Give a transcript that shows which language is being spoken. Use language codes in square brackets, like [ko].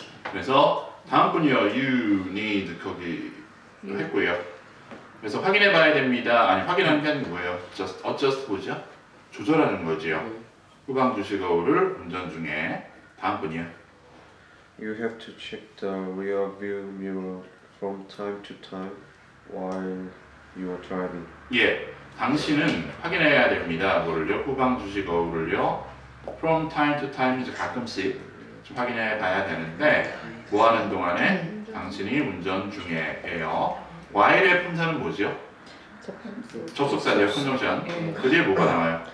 [ko] 그래서 다음 분이요. You need 거기 했고요. 그래서 확인해 봐야 됩니다. 아니 확인하는 게 아니고 뭐예요? adjust 뭐죠? 조절하는 거지요. 후방 주시거울을 운전 중에 다음 분이요. [en] You have to check the rear view mirror from time to time while you are driving. [ko] 예, 당신은 확인해야 됩니다. 뭐를요? 후방 주시 거울을요. [en] From time to time [ko] 이제 가끔씩 좀 확인해 봐야 되는데 뭐 하는 동안에 당신이 운전 중에예요. while의 품사는 뭐죠? 접속사죠, 컨정션. 그 뒤에 뭐가 나와요?